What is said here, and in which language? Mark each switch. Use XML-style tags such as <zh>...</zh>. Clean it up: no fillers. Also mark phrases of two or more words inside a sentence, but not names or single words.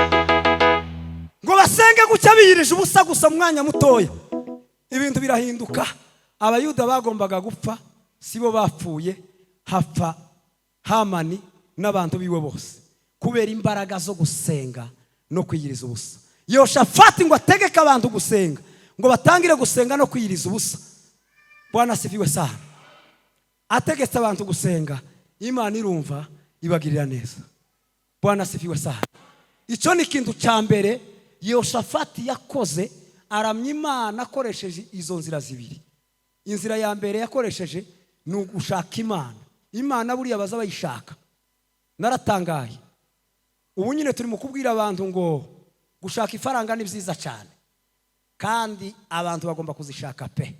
<rw>Ngo basenge gucya biyirije ubusa gusa mwanya mutoya ibintu birahinduka. Abayuda bagombaga gupfa sibo bapfuye, hapfa Hamani n'abantu biwe bose kubera imbaraga zo gusenga no kwiyiriza ubusa. Yehoshafati ngo ategeka abantu gusenga, ngo batangire gusenga no kwiyiriza ubusa.</rw> <sw>Bwana asifiwe sana.</sw> <rw>Ategetse abantu gusenga, Imana irumva ibagirira neza.</rw> <sw>Bwana asifiwe sana.</sw> <rw>Icyo ni ikintu cya mbere Yehoshafati yakoze, aramya Imana akoresheje izo nzira zibiri. Inzira ya mbere yakoresheje ni ugushaka Imana. Imana buriya baza bayishaka. Naratangaye. Ubu nyine turi mu kubwira abantu ngo gushaka ifaranga ni byiza cyane, kandi abantu bagomba kuzishaka pe.</rw>